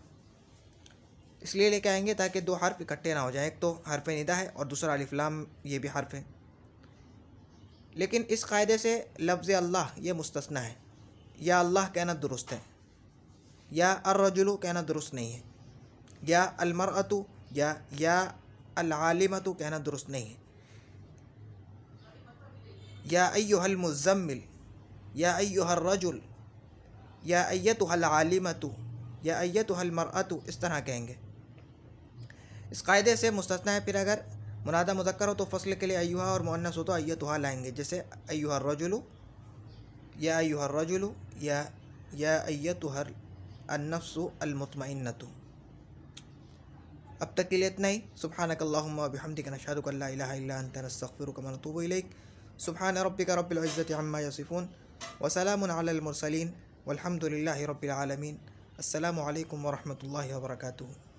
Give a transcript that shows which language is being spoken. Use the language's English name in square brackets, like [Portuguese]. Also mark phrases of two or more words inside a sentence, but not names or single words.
[Hindi] इसलिए लेके आएंगे ताकि दो हर्फ इकट्ठे ना हो जाए, एक तो हर्फ निदा है और दूसरा अलिफ लाम ये भी हर्फ है। लेकिन इस कायदे से लफ्ज़ अल्लाह ये मुस्तस्ना है। [Arabic] يا الله [Hindi] कहना दुरुस्त है, [Arabic] يا الرجل [Hindi] कहना दुरुस्त नहीं है, [Arabic] يا المرأة يا العالمة [Hindi] कहना दुरुस्त नहीं है, [Arabic] يا أيها المزمل، يا أيها الرجل، يا أيتها العالمة، يا أيتها المرأة, [Hindi] इस तरह कहेंगे। इस कायदे से मुस्तस्ना है। फिर अगर मुनादा मुज़क्कर हो तो फ़स्ल के लिए अय्युहा और मुअन्नस हो तो अय्यतुहा लाएंगे, जैसे [Arabic] أيها الرجل، يا أيها الرجل، يا أيتها النفس المطمئنة. [Hindi] अब तक के लिए इतना ही। [Arabic] سبحانك اللهم وبحمدك نشهد أن لا إله إلا أنت نستغفرك ونتوب إليك. سبحان ربك رب العزة عما يصفون وسلام على المرسلين والحمد لله رب العالمين. السلام عليكم ورحمة الله وبركاته.